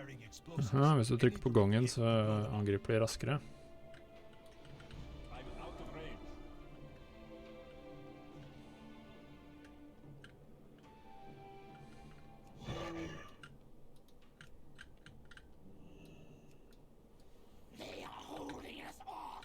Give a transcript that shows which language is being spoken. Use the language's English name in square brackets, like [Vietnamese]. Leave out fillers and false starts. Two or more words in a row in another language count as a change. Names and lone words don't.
[English] explosives. [Norwegian] Aha, hvis du trykker på gongen så angriper de raskere. [English] I'm out of range. They are holding us off.